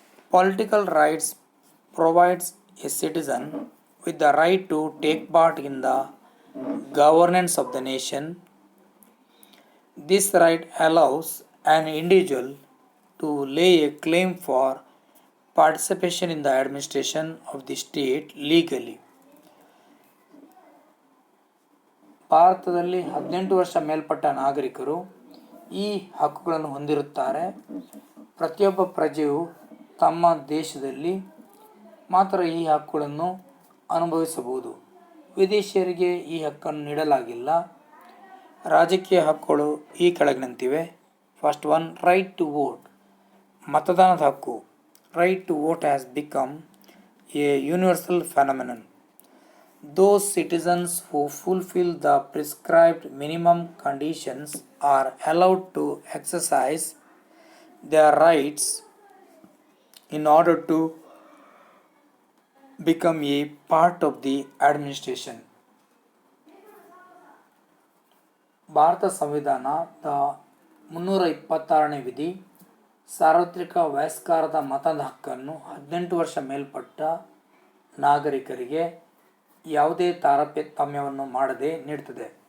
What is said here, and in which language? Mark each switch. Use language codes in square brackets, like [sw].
[en] Political rights provides a citizen with the right to take part in the governance of the nation. This right allows an individual to lay a claim for participation in the administration of the state legally. [kn] ಭಾರತದಲ್ಲಿ 18 ವರ್ಷ ಮೇಲ್ಪಟ್ಟ ನಾಗರಿಕರು ಈ ಹಕ್ಕುಗಳನ್ನು ಹೊಂದಿರುತ್ತಾರೆ. ಪ್ರತಿಯೊಬ್ಬ ಪ್ರಜೆಯು ತಮ್ಮ ದೇಶದಲ್ಲಿ ಮಾತ್ರ ಈ ಹಕ್ಕುಗಳನ್ನು ಅನುಭವಿಸಬಹುದು. ವಿದೇಶಿಯರಿಗೆ ಈ ಹಕ್ಕನ್ನು ನೀಡಲಾಗಿಲ್ಲ. ರಾಜಕೀಯ ಹಕ್ಕುಗಳು ಈ ಕೆಳಗಿನಂತಿವೆ. [en] First one, right to vote. [kn] ಮತದಾನದ ಹಕ್ಕು [en] Right to vote has become a universal phenomenon. Those citizens who fulfill the prescribed minimum conditions are allowed to exercise their rights in order to become a part of the administration. [kn] Bharat ಸಂವಿಧಾನದ 326ನೇ ವಿಧಿ ಸಾರ್ವತ್ರಿಕ ವಯಸ್ಕರಾದ ಮತದ ಹಕ್ಕನ್ನು 18 ವರ್ಷ ಮೇಲ್ಪಟ್ಟ ನಾಗರಿಕರಿಗೆ ಯಾವುದೇ ತಾರತಮ್ಯವನ್ನು ಮಾಡದೆ ನೀಡುತ್ತದೆ.